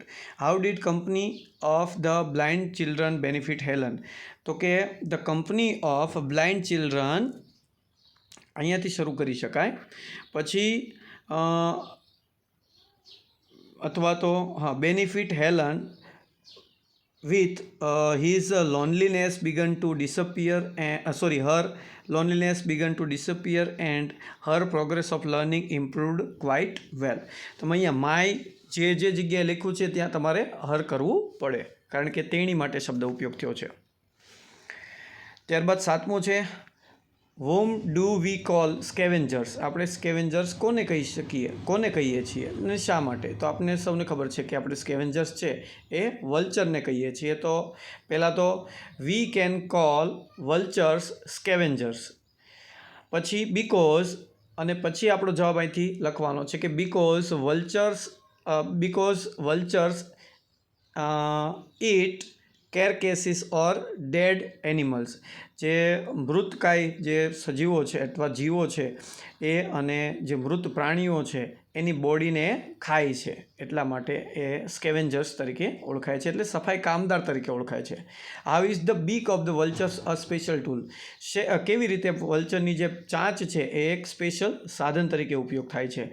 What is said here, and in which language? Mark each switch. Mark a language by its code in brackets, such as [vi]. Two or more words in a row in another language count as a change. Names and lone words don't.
[en] How did company of the blind children benefit Helen? [gu] તો કે [en] the company of blind children, [gu] અહીંયાથી શરૂ કરી શકાય. પછી અથવા તો હા, [en] benefit Helen with his loneliness began to disappear, her loneliness began to disappear and her progress of learning improved quite well. [gu] તો અહીંયા માય જે જગ્યાએ લખ્યું છે ત્યાં તમારે હર કરવું પડે, કારણ કે તેણી માટે શબ્દ ઉપયોગ થયો છે. ત્યારબાદ સાતમું છે, [en] whom do we call scavengers? [gu] આપણે સ્કેવેન્જર્સ કોને કહીએ છીએ અને શા માટે? તો આપણે સૌને ખબર છે કે આપણે સ્કેવેન્જર્સ છે એ વલ્ચરને કહીએ છીએ. તો પહેલાં તો [en] we can call vultures scavengers. [gu] પછી બીકોઝ, અને પછી આપણો જવાબ અહીંથી લખવાનો છે કે બીકોઝ [en] vultures eat carcasses or dead animals. [gu] જે મૃતકાય જે સજીવો છે અથવા જીવો છે એ, અને જે મૃત પ્રાણીઓ છે એની બોડીને ખાય છે, એટલા માટે એ સ્કેવેન્જર્સ તરીકે ઓળખાય છે, એટલે સફાઈ કામદાર તરીકે ઓળખાય છે. [en] How is the beak of the vultures a special tool? [gu] કેવી રીતે વલ્ચરની જે ચાંચ છે એ એક સ્પેશિયલ સાધન તરીકે ઉપયોગ થાય છે?